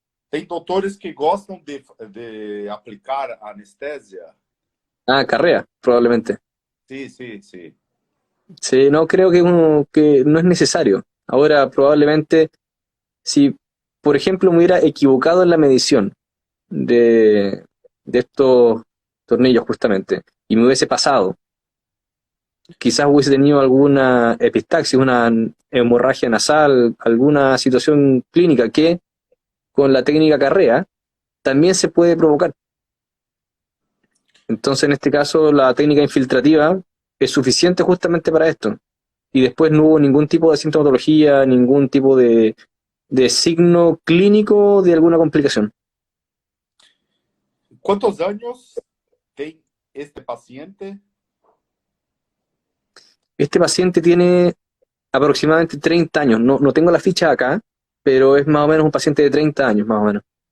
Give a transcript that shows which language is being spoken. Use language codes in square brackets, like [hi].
[pt] Tem doutores que gostam de aplicar anestésia? [es] Ah, carrea, probablemente. [pt] Sim, sim, sim. [es] Sí, no creo que no es necesario. Ahora, probablemente, si, por ejemplo, me hubiera equivocado en la medición de estos tornillos, justamente, y me hubiese pasado, quizás hubiese tenido alguna epistaxis, una hemorragia nasal, alguna situación clínica que con la técnica carrea también se puede provocar. Entonces, en este caso, la técnica infiltrativa es suficiente justamente para esto. Y después no hubo ningún tipo de sintomatología, ningún tipo de signo clínico de alguna complicación. [pt] Quantos anos tem este paciente? [es] Este paciente tiene aproximadamente 30 años. No tengo la ficha acá, pero es más o menos un paciente de 30 años, más o menos.